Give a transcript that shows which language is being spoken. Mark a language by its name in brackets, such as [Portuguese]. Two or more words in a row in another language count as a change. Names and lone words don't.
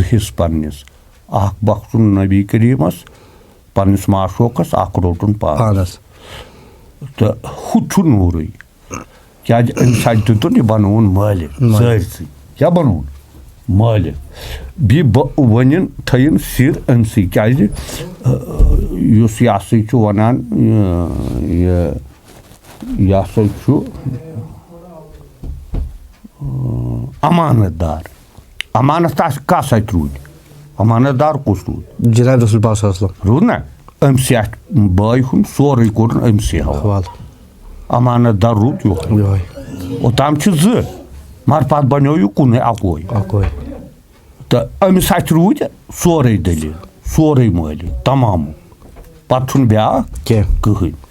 [Kashmiri] حِصہٕ پنٛنِس اَکھ بخشُن نبی کریٖمَس پنٛنِس معشوقَس اَکھ روٚٹُن پانَس تہٕ ہُہ چھُ نوٗرٕے کیٛازِ أمۍ ساتہٕ دیُتُن یہِ بَنووُن مٲلِک سٲرسٕے کیٛاہ بَنووُن مٲلِک بیٚیہِ ؤنِن تھٲیِن سِر أمسٕے کیٛازِ یُس یہِ ہسا چھُ وَنان یہِ ہسا چھُ اَمانت دار اَمانت کَس اَتہِ روٗدۍ اَمانت دار کُس روٗد جِناب رسول پاک [Arabic] صلی اللہ علیہ وسلم [Kashmiri] روٗد نا أمسٕے اَتھ بٲے ہُنٛد سورُے کوٚرُن أمسٕے حوالہٕ اَمانت دار روٗد یِہوٚے اوٚتام چھِ 2 مگر پَتہٕ بَنیو یہِ کُنُے اَکوے تہٕ أمِس اَتھِ روٗدۍ سورُے دٔلیٖل سورُے مٲلِک تمامو پَتہٕ چھُنہٕ بیٛاکھ کٕہٕنۍ